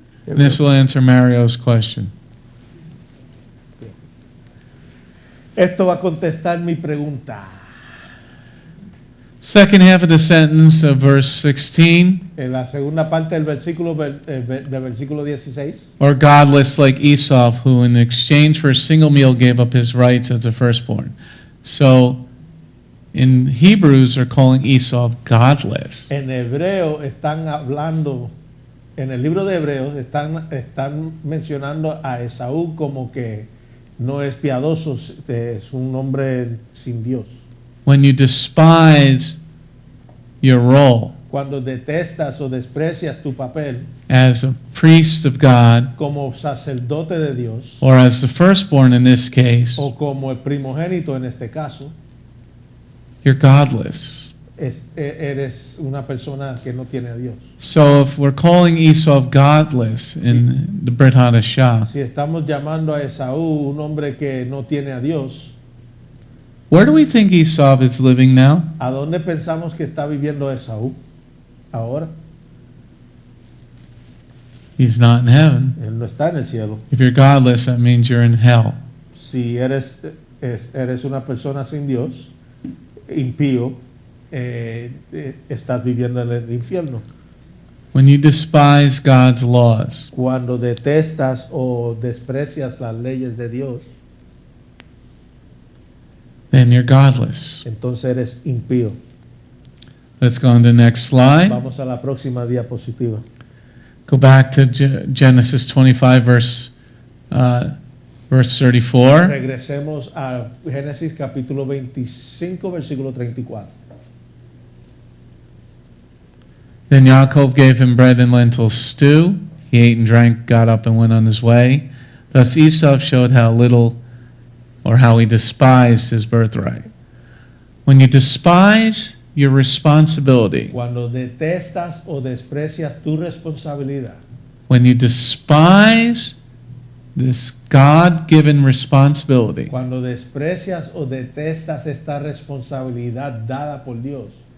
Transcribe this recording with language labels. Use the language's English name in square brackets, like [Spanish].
[English] And this will answer Mario's question. [Spanish] Esto va a contestar mi pregunta. [English] Second half of the sentence of verse 16. [Spanish] En la segunda parte del versículo, del versículo 16. [English] Or godless like Esau, who in exchange for a single meal gave up his rights as a firstborn. So in Hebrews are calling Esau godless. [Spanish] En hebreo están hablando, en el libro de Hebreos están mencionando a Esaú como que no es piadoso, es un hombre sin Dios. [English] When you despise your role [Spanish] Cuando detestas o desprecias tu papel [English] as a priest of God, [Spanish] como sacerdote de Dios [English] or as the firstborn in this case, [Spanish] o como el primogénito en este caso, [English] you're godless. [Spanish] eres una persona que no tiene a Dios. [English] So if we're calling Esau godless in the Brit Hadashah, [Spanish] Si estamos llamando a Esaú un hombre que no tiene a Dios, [English] where do we think Esau is living now? [Spanish] ¿a dónde pensamos que está viviendo Esaú ahora? [English] He's not in heaven. [Spanish] Él no está en el cielo. [English] If you're godless, that means you're in hell. [Spanish] Si eres una persona sin Dios, impío, estás viviendo en el infierno. [English] When you despise God's laws, [Spanish] Cuando detestas o desprecias las leyes de Dios, [English] then you're godless. [Spanish] entonces eres impío. [English] Let's go on to the next slide. [Spanish] Vamos a la próxima diapositiva. [English] Go back to Genesis 25, verse 34. [Spanish] Regresemos a Génesis capítulo 25, versículo 34. [English] Then Yaakov gave him bread and lentil stew. He ate and drank, got up and went on his way. Thus Esau showed how little or how he despised his birthright. When you despise your responsibility, [Spanish] Cuando detestas o desprecias tu responsabilidad, [English] when you despise this God-given responsibility, [Spanish] cuando desprecias o detestas esta responsabilidad dada por Dios,